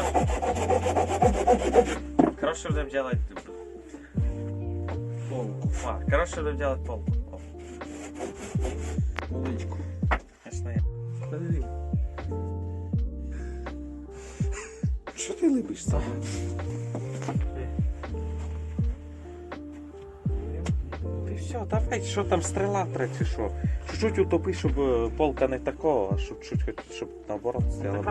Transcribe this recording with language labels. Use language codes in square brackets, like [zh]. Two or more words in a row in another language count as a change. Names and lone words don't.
[ru] Короче, будем делать... полку. Короче, будем делать полку. Полочку. Конечно, я. Подожди. [uk] Що ти липиш сам? Ти все, давай, що там стріла чи що? Чуть-чуть утопи, щоб полка не такого, а щоб чуть-чуть, щоб наоборот стояла.